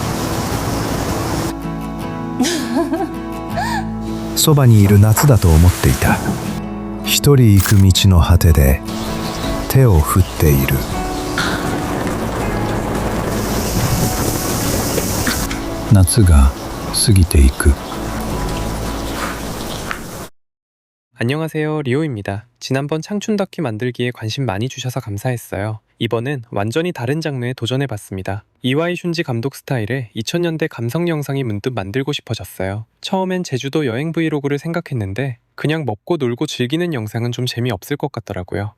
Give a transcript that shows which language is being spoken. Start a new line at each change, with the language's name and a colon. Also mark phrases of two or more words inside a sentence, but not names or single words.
Japanese: そばにいる夏だと思っていた。一人行く道の果てで手を振っている。夏が過ぎていく。
Korean: 안녕하세요, 리오입니다. 지난번 창춘 다큐 만들기에 관심 많이 주셔서 감사했어요. 이번엔 완전히 다른 장르에 도전해봤습니다. 이와이 슌지 감독 스타일의 2000년대 감성 영상이 문득 만들고 싶어졌어요. 처음엔 제주도 여행 브이로그를 생각했는데 그냥 먹고 놀고 즐기는 영상은 좀 재미없을 것 같더라고요.